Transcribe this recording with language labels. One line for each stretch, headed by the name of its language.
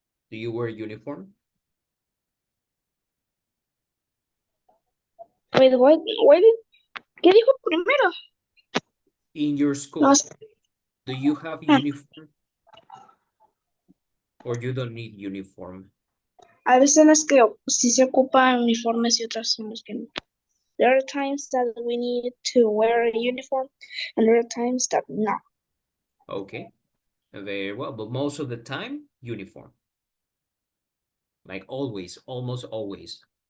English: Do you wear uniform
Spanish: Wait, ¿qué dijo primero?
English: in your school? No, Do you have uniform? Or you don't need uniform?
Spanish: a veces en las que sí se ocupan uniformes y otras en las que no.
English: There are times that we need to wear a uniform and there are times that no. Okay, very well, but most of the time, uniform. Like always, almost always.